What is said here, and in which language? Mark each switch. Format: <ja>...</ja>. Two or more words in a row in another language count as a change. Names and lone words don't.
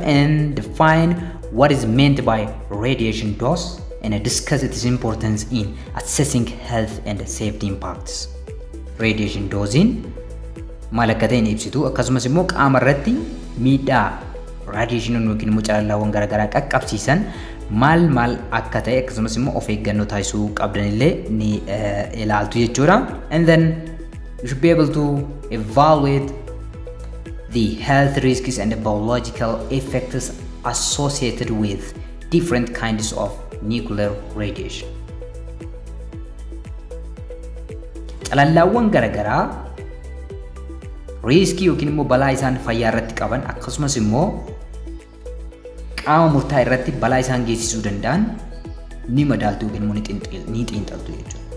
<en>And define what is meant by radiation dose and discuss its importance in assessing health and safety impacts. Radiation dosing</en> <om>maal akka ta'e ibsitu akkasumas immoo qaama irratti miidhaa radiation yookiin immoo calalaawwan garagaraa qaqqabsiisan maal akka ta'e akkasumas immoo of eeggannoo taasisuu qabdanillee ni ilaaltu jechuudha.</om> <en>And then you should be able to evaluate the health risks and the biological effects associated with different kinds of nuclear radiation.</en> <om>Calalaawwan garagaraa riskii yookiin immoo balaa isaan fayyaa irratti qaban akkasumas immoo qaama murtaa'e irratti balaa isaan geessisuu danda'an ni madaaltu yookiin immoo ni xiinxaltu jechuudha.</om>